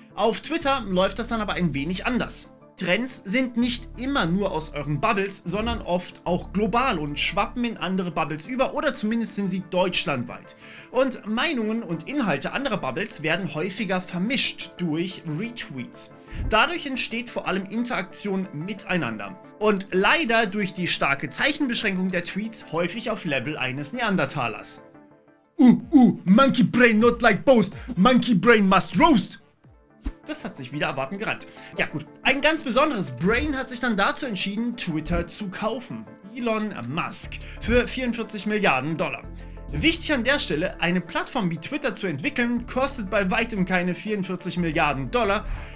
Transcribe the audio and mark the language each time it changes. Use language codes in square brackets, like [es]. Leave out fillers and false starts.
[de] Auf Twitter läuft das dann aber ein wenig anders. Trends sind nicht immer nur aus euren Bubbles, sondern oft auch global und schwappen in andere Bubbles über oder zumindest sind sie deutschlandweit. Und Meinungen und Inhalte anderer Bubbles werden häufiger vermischt durch Retweets. Dadurch entsteht vor allem Interaktion miteinander. Und leider durch die starke Zeichenbeschränkung der Tweets häufig auf Level eines Neandertalers. [en] Monkey brain not like boast, monkey brain must roast. [de] Das hat sich wieder erwarten gerannt. Ja gut, ein ganz besonderes Brain hat sich dann dazu entschieden, Twitter zu kaufen. Elon Musk für 44 Milliarden Dollar. Wichtig an der Stelle, eine Plattform wie Twitter zu entwickeln, kostet bei weitem keine 44 Milliarden Dollar.